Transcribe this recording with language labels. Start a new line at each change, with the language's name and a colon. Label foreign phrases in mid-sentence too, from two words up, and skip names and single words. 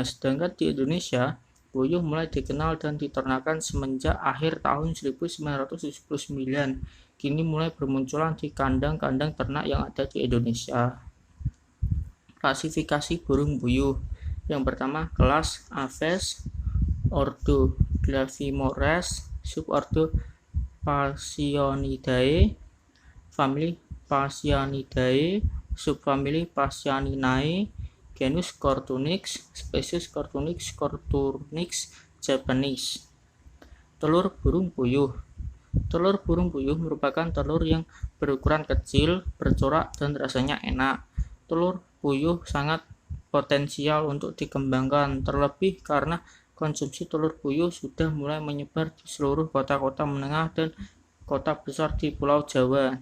Indonesian: Sedangkan di Indonesia, puyuh mulai dikenal dan diternakan semenjak akhir tahun 1979. Kini mulai bermunculan di kandang-kandang ternak yang ada di Indonesia. Klasifikasi burung puyuh. Yang pertama, kelas Aves, ordo Glavimores, subordo Phasianidae, famili Phasianidae, subfamili Phasianinae, genus Cortunix, spesies Cortunix japanese. Telur burung puyuh. Telur burung puyuh merupakan telur yang berukuran kecil, bercorak, dan rasanya enak. Telur puyuh sangat potensial untuk dikembangkan, terlebih karena konsumsi telur puyuh sudah mulai menyebar di seluruh kota-kota menengah dan kota besar di Pulau Jawa.